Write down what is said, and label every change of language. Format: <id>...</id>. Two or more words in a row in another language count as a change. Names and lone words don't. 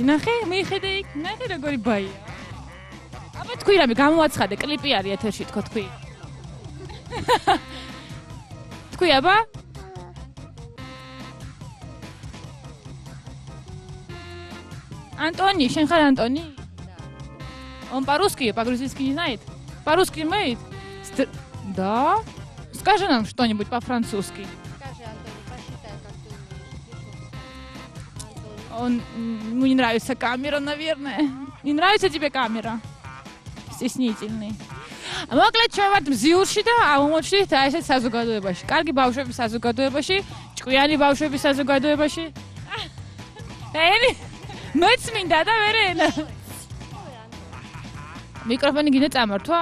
<ka>ნახე, მიხედე იქ, ნახე როგორი ბაია. აბა თქვი რამე გამოვაცხადე, კლიპი არის ეთერში თქო თქვი. თქვი აბა? Антони, შენ ხარ антони?</ka> <ru>Он по-русски, по-грузински не знает? По-русски умеет? Да? Скажи нам что-нибудь по-французски. Скажи, Антони, посчитай, как ты умеешь. Ему не нравится камера, наверное. Не нравится тебе камера? Стеснительный.</ru> <ka>მოკლედ ჩვენ ვართ მზიურში და აღმოჩნდით აი ესეთ საზოგადოებაში. კარგი ბავშვების საზოგადოებაში, ჭკვიანი ბავშვების საზოგადოებაში. ელი მეც მინდა და ვერე ელა. მიკროფონი გინდა წამართვა?</ka>